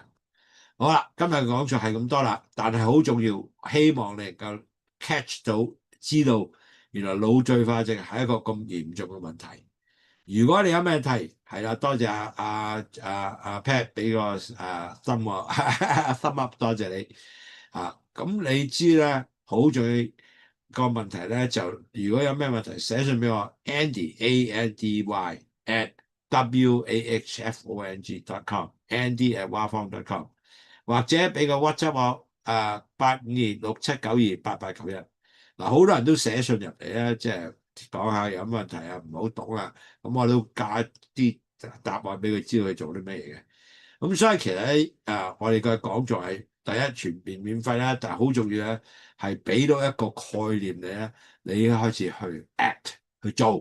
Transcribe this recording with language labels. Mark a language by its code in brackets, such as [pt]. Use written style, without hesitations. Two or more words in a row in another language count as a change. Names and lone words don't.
[yue] 好啦，今日講咗係咁多啦，但係好重要，希望你能夠 catch 到，知道原來腦退化症係一個咁嚴重嘅問題。如果你有咩題，係啦，多謝阿 Pat 俾個心我心 up，多謝你咁你知咧，好重要個問題咧，就如果有咩問題寫信俾我 Andy Andy at wahfong.com Andy at wahfong.com 或者俾個 WhatsApp 我85267928891。嗱，好多人都寫信入嚟咧，即係講下有乜問題啊，唔好懂啊，咁我都加啲答案俾佢知道佢做啲咩嘢嘅。咁所以其實咧我哋嘅講座係第一全面免費啦，但係好重要咧係俾到一個概念你咧，你已經開始去 act 去做。